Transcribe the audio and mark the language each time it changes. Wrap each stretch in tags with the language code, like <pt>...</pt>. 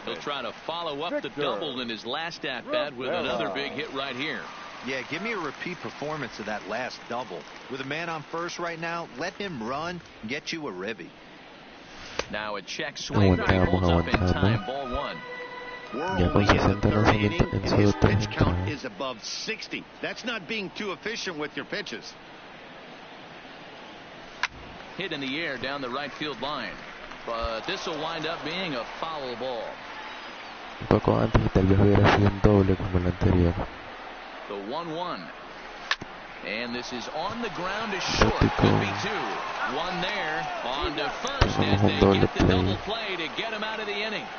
<en>He'll try to follow up the double in his last at-bat with another big hit right here. Yeah, give me a repeat performance of that last double. With a man on first right now, let him run and get you a ribby. Now a check swing. Holds up in time, ball one.</en> <es>Ya con 60 lanzamientos en solo 3 entradas.</es> <en>Is above 60. That's not being too efficient with your pitches. Hit in the air down the right field line, but this will wind up being a foul ball.</en> <es>Un poco antes y tal vez hubiera sido un doble como el anterior.</es> <en>The 1-1, and this is on the ground is short. Could be two. One there on to first as they get the double play to get him out of the inning.</en>